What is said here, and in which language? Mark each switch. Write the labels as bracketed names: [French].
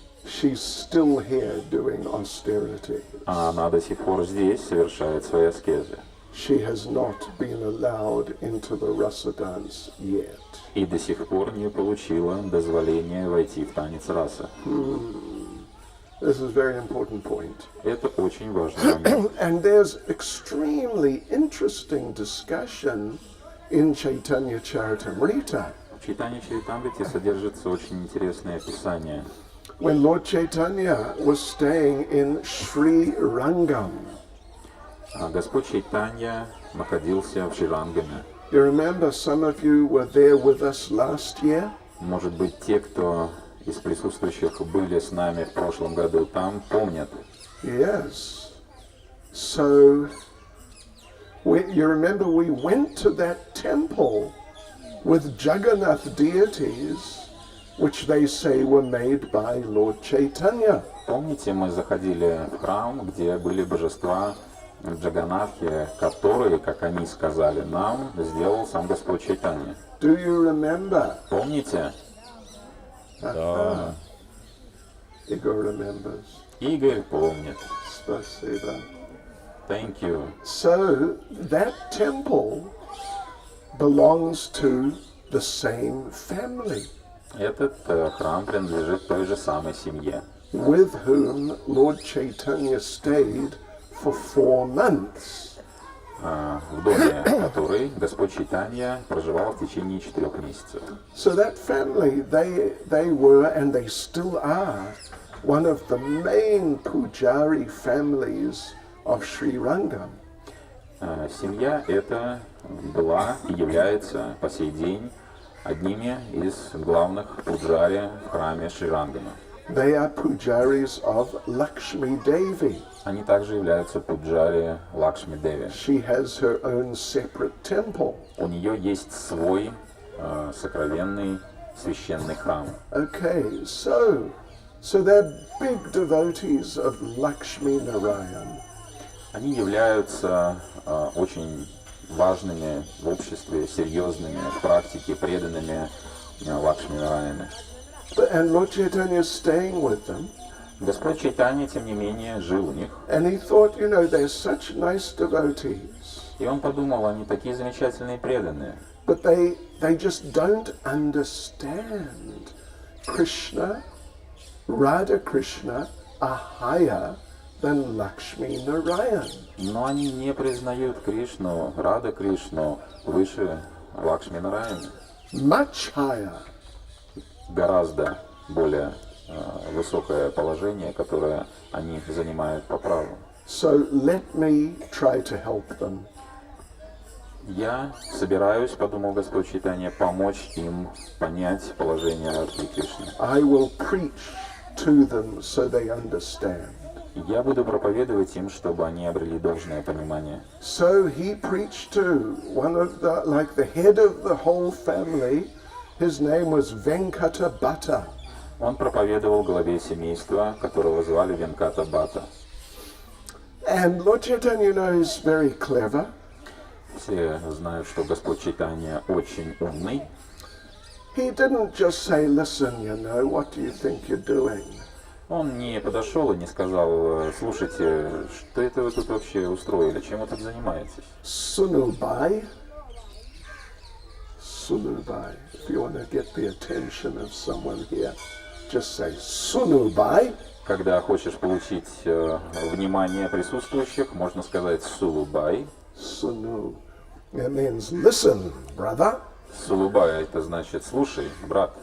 [English] She's still here doing austerity. [Russian] А она до сих пор здесь совершает свои аскезы. [English] She has not been allowed into the rasa dance yet. [Russian] И до сих пор не получила дозволения войти в танец раса. [English] This is a very important point. [Russian] Это очень важный момент. [English] And there's extremely interesting discussion in Chaitanya Charitamrita. [Russian] В Чайтанья Чаритамрите содержится очень интересное описание. [English] When Lord Chaitanya was staying in Sri Rangam. [Russian] Господь Чайтанья находился в Шрирангаме. [English] You remember some of you were there with us last year? [Russian] Может быть, те, кто из присутствующих были с нами в прошлом году там, помнят. [English] Yes. So, you remember we went to that temple with Jagannath deities, which they say were made by Lord Chaitanya. [Russian] Помните, мы заходили в храм, где были божества Джаганатхи, которые, как они сказали нам, сделал сам Господь Чайтанья. [English] Do you remember? [Russian] Помните? Да. [English] Igor remembers. [Russian] Игорь помнит. Spasiba. [English] Thank you. So, that temple belongs to the same family. [Russian] Этот храм принадлежит той же самой семье, [English] with whom Lord Chaitanya stayed for 4 months. [Russian] в доме которой Господь Чайтанья проживал в течение 4 месяцев. [English] So that family, they were and they still are one of the main pujari families of Sri Rangam. [Russian] Семья эта была и является по сей день одними из главных пуджари в храме Шрирангама. [English] They are pujaris of Lakshmi Devi. [Russian] Они также являются пуджари Лакшми Деви. [English] She has her own separate temple. [Russian] У нее есть свой сокровенный священный храм. [English] Okay, so they're big devotees of Lakshmi Narayan. [Russian] Они являются очень важными в обществе, серьезными в практике, преданными Лакшми Нараяне. [English] And Lord Chaitanya is staying with them. [Russian] Господь Чайтанья, тем не менее, жил у них. [English] And he thought, they're such nice devotees. [Russian] И он подумал, они такие замечательные преданные. [English] But they just don't understand Krishna, Radha Krishna are higher than Lakshmi Narayan. [Russian] Но они не признают Кришну, Рада Кришну выше Лакшми Нараяны. [English] Much higher. [Russian] Гораздо более высокое положение, которое они занимают по праву. [English] So let me try to help them. [Russian] Я собираюсь, подумал Господь Чайтанья, помочь им понять положение Радхи Кришны. [English] I will preach to them so they understand. [Russian] Я буду проповедовать им, чтобы они обрели должное понимание. [English] So he preached to one of the head of the whole family. His name was Venkata Bhatta. [Russian] Он проповедовал главе семейства, которого звали Венката Бхатта. [English] And Lord Chaitanya, is very clever. [Russian] Все знают, что Господь Чайтанья очень умный. [English] He didn't just say, listen, what do you think you're doing? [Russian] Он не подошел и не сказал, слушайте, что это вы тут вообще устроили, чем вы тут занимаетесь? [Hindi] Sunubai. [English] If you want to get the attention of someone here, just say Sunubai. [Russian] Когда хочешь получить внимание присутствующих, можно сказать Сулубай. [Hindi] Sunu. [English] It means listen, brother. [Russian] Сулубай это значит слушай, брат.